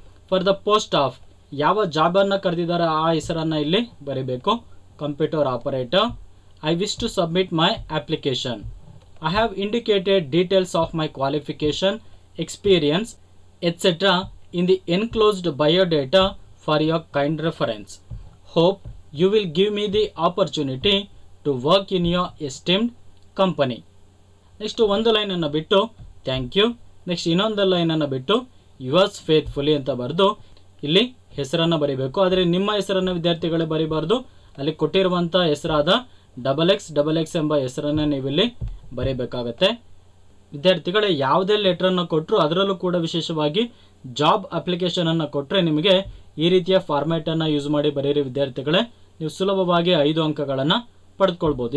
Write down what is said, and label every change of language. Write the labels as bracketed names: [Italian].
[English] for the post of, [Kannada] ಯಾವ ಜಾಬನ್ನು ಕರೆದಿದ್ದಾರೆ ಆ ಹೆಸರನ್ನು ಇಲ್ಲಿ ಬರೀಬೇಕು, computer operator. [English] I wish to submit my application. I have indicated details of my qualification, experience etcetera in the enclosed biodata for your kind reference. Hope you will give me the opportunity to work in your esteemed company. [Kannada] Next ಒಂದು ಲೈನನ್ನು ಬಿಟ್ಟು thank you. Next ಇನ್ನೊಂದು ಲೈನನ್ನು ಬಿಟ್ಟು yours faithfully ಅಂತ ಬರೆದು ಇಲ್ಲಿ ಹೆಸರನ್ನು ಬರೀಬೇಕು. ಆದರೆ ನಿಮ್ಮ ಹೆಸರನ್ನು ವಿದ್ಯಾರ್ಥಿಗಳೇ ಬರೀಬಾರ್ದು, ಅಲ್ಲಿ ಕೊಟ್ಟಿರುವಂಥ ಹೆಸರಾದ XX ಎಂಬ ಹೆಸರನ್ನು ನೀವಿಲ್ಲಿ ಬರೀಬೇಕಾಗತ್ತೆ. ವಿದ್ಯಾರ್ಥಿಗಳೇ, ಯಾವುದೇ ಲೆಟ್ರನ್ನು ಕೊಟ್ಟರು ಅದರಲ್ಲೂ ಕೂಡ ವಿಶೇಷವಾಗಿ ಜಾಬ್ ಅಪ್ಲಿಕೇಶನನ್ನು ಕೊಟ್ಟರೆ ನಿಮಗೆ ಈ ರೀತಿಯ ಫಾರ್ಮ್ಯಾಟನ್ನು ಯೂಸ್ ಮಾಡಿ ಬರೀರಿ ವಿದ್ಯಾರ್ಥಿಗಳೇ, ನೀವು ಸುಲಭವಾಗಿ 5 ಅಂಕಗಳನ್ನು ಪಡೆದುಕೊಳ್ಬೋದು.